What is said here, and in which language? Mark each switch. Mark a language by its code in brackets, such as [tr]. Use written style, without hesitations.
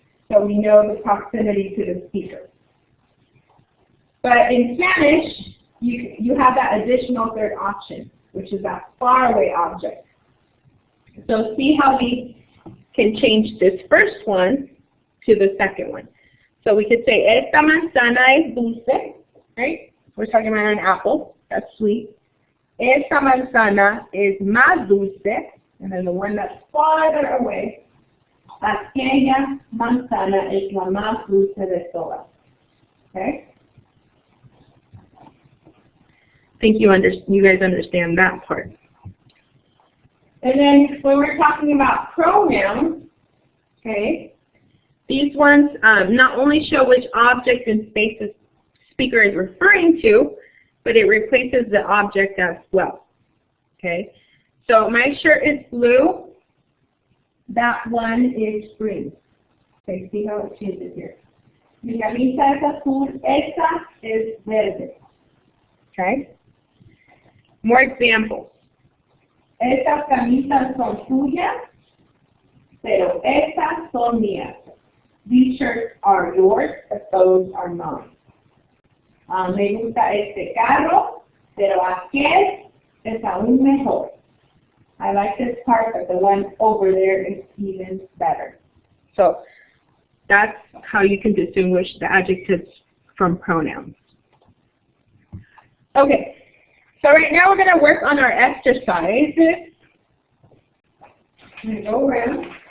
[en] So we know the proximity to the speaker. But in Spanish, you have that additional third option, which is that faraway object. So see how we can change this first one to the second one. So we could say, [es] esta manzana es dulce, [en] right? We're talking about an apple, that's sweet. [es] Esta manzana es más dulce, [en] and then the one that's farther away, [es] aquella manzana es la más dulce de todas. [en] Okay? I think you guys understand that part. And then when we're talking about pronouns, okay, these ones not only show which object and space the speaker is referring to, but it replaces the object as well. Okay, so my shirt is blue. That one is green. Okay, see how it changes here. [es] Mi camisa es azul. Esta es verde. [en] Okay. More examples. [es] Estas camisas son tuyas, pero estas son mías. [en] These shirts are yours, but those are mine. [es] Me gusta este carro, pero aquel es aún mejor. [en] I like this part, but the one over there is even better. So that's how you can distinguish the adjectives from pronouns. Okay. So right now we're going to work on our exercises. I'm going to go around.